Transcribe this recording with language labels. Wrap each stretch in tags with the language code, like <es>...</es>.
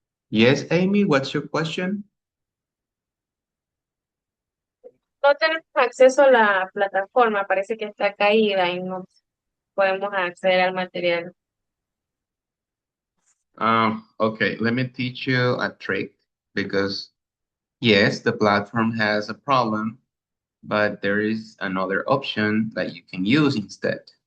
<en>Yes, Amy, what's your question?</en> <es>No tenemos acceso a la plataforma, parece que está caída y no podemos acceder al material.</es> <en>Okay, let me teach you a trick because yes, the platform has a problem, but there is another option that you can use instead.</en>